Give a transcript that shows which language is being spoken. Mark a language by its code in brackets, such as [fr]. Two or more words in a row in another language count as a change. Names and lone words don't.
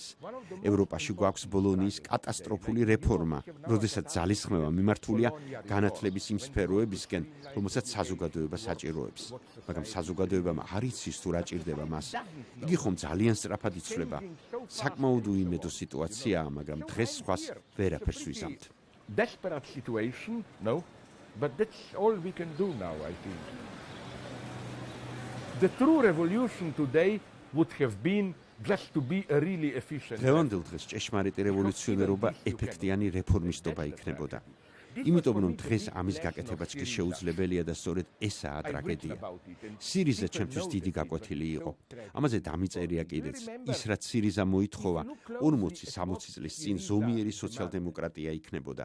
[ka] ევროპაში გვაქვს ბოლონიის კატასტროფული რეფორმა, როდესაც ძალისხმევა მიმართულია განათლების იმ სფეროებისკენ, რომელსაც საზოგადოება საჭიროებს. მაგრამ საზოგადოებამ არ იცის თუ რა ჭირდება მას. იგი ხომ ძალიან სწრაფად იცვლება. საკმაოდ უიმედო სიტუაციაა, მაგრამ დღეს სხვას ვერაფერს ვიზამთ. [en] Desperate situation, no, but that's all we can do now, I think. The true revolution today would have been just to be a really efficient. [ka] დღევანდელ დღეს ჭეშმარიტი რევოლუციონერობა ეფექტიანი რეფორმისტობა იქნებოდა. იმიტომ რომ დღეს ამის გაკეთებაც კი შეუძლებელია და სწორედ ესაა ტრაგედია. სირიზა ჩემთვის დიდი გაკვეთილი იყო. ამაზე დამიწერია კიდეც. ის რაც სირიზა მოითხოვა 40-60 წლის წინ ზომიერი სოციალ-დემოკრატია იქნებოდა.